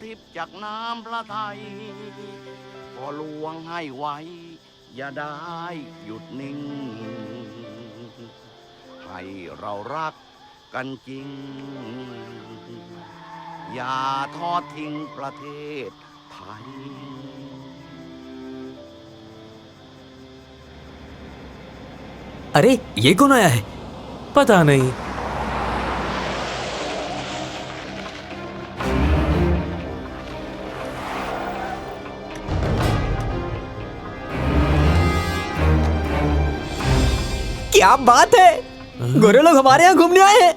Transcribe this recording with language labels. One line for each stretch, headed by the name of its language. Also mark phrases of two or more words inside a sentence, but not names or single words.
Thai: ทิพย์จากน้ำพระทัยก็ลวงให้ไว้อย่าได้หยุดนิ่ง ให้เรารักกันจริงอย่าทอดทิ้งประเทศไทย
Hindi: अरे ये कौन आया है? पता नहीं। क्या बात है, गोरे लोग हमारे यहाँ घूमने आए हैं।